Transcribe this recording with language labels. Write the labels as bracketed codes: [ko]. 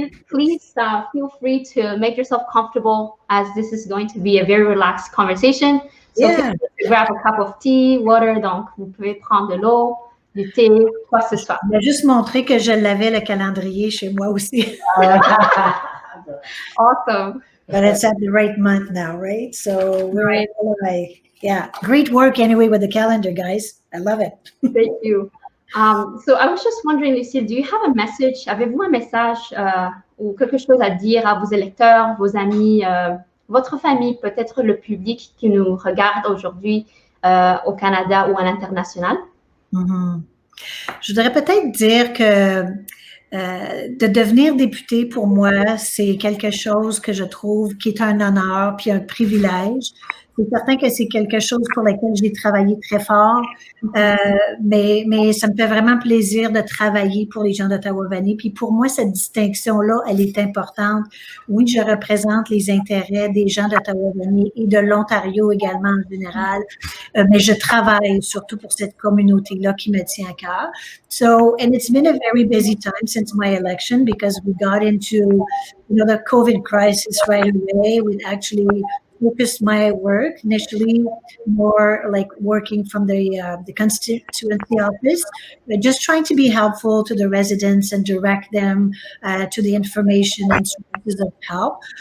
[en] Please feel free to make yourself comfortable, as this is going to be a very relaxed conversation. So grab a cup of tea, water, [fr] donc vous pouvez prendre de l'eau, du thé, quoi que ce soit. Je vais juste montrer que je l'avais le calendrier chez moi aussi. [en] Awesome. But it's at the right month now, right? So we're great work anyway with the calendar, guys. I love it. Thank you. So I was just wondering, Lucille, do you have a message? [fr] Avez-vous un message ou quelque chose à dire à vos électeurs, vos amis, votre famille, peut-être le public qui nous regarde aujourd'hui au Canada ou à l'international? Je voudrais peut-être dire que de devenir député, pour moi, c'est quelque chose que je trouve qui est un honneur puis un privilège. C'est certain que c'est quelque chose pour lequel j'ai travaillé très fort, mais ça me fait vraiment plaisir de travailler pour les gens d'Ottawa-Vanier. Puis pour moi, cette distinction-là, elle est importante. Oui, je représente les intérêts des gens d'Ottawa-Vanier et de l'Ontario également en général, mais je travaille surtout pour cette communauté-là qui me tient à cœur. [en] So, and it's been a very busy time since my election because we got into, the COVID crisis right away with actually focused my work initially more like working from the constituency office, but just trying to be helpful to the residents and direct them to the information and services of help.